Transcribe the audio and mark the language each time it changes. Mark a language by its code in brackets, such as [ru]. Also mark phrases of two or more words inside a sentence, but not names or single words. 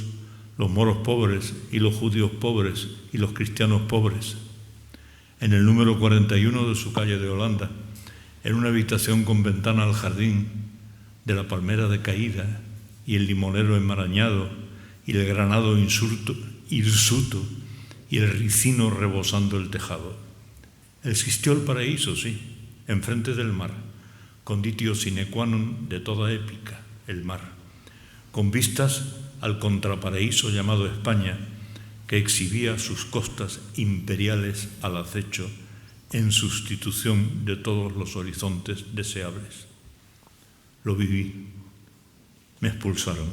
[es] los moros pobres y los judíos pobres y los cristianos pobres, en el número 41 de su calle de Holanda, en una habitación con ventana al jardín, de la palmera decaída y el limonero enmarañado y el granado hirsuto y el ricino rebosando el tejado. Existió el paraíso, sí, enfrente del mar, [la] conditio sine qua non [es] de toda épica, el mar, con vistas al contraparaíso llamado España, que exhibía sus costas imperiales al acecho en sustitución de todos los horizontes deseables. Lo viví. Me expulsaron.